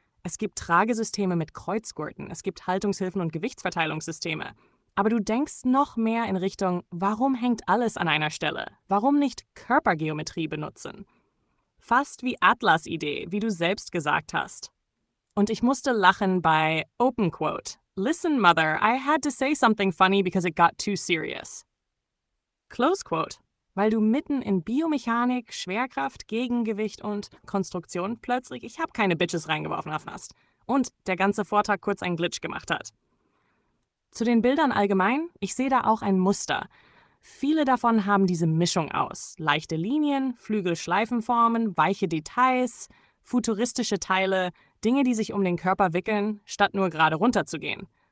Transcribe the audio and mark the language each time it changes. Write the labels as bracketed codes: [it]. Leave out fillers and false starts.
[de] Es gibt Tragesysteme mit Kreuzgurten, es gibt Haltungshilfen und Gewichtsverteilungssysteme. Aber du denkst noch mehr in Richtung, warum hängt alles an einer Stelle? Warum nicht Körpergeometrie benutzen? Fast wie Atlas-Idee, wie du selbst gesagt hast. Und ich musste lachen bei [en] Open Quote. Listen, Mother, I had to say something funny because it got too serious. Close Quote. [de] Weil du mitten in Biomechanik, Schwerkraft, Gegengewicht und Konstruktion plötzlich ich habe keine Bitches reingeworfen hast. Und der ganze Vortrag kurz einen Glitch gemacht hat. Zu den Bildern allgemein, ich sehe da auch ein Muster. Viele davon haben diese Mischung aus. Leichte Linien, Flügelschleifenformen, weiche Details, futuristische Teile, Dinge, die sich um den Körper wickeln, statt nur gerade runterzugehen.